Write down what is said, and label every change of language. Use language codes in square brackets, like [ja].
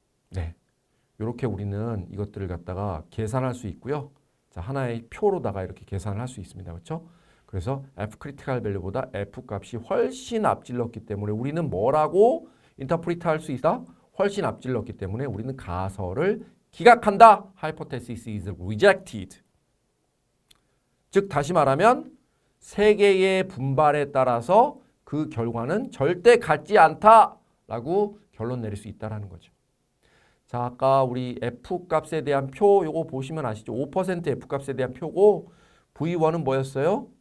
[ko] 네, 이렇게 우리는 이것들을 갖다가 계산할 수 있고요. 자, 하나의 표로다가 이렇게 계산을 할 수 있습니다. 그렇죠? 그래서 F 크리티컬 밸류보다 F 값이 훨씬 앞질렀기 때문에 우리는 뭐라고 인터프리트 할 수 있다? 훨씬 앞질렀기 때문에 우리는 가설을 기각한다. [en] Hypothesis is rejected. [ko] 즉 다시 말하면 세 개의 분발에 따라서 그 결과는 절대 같지 않다라고 결론 내릴 수 있다라는 거죠. 자, 아까 우리 F 값에 대한 표 요거 보시면 아시죠? 5% F 값에 대한 표고 V1은 뭐였어요?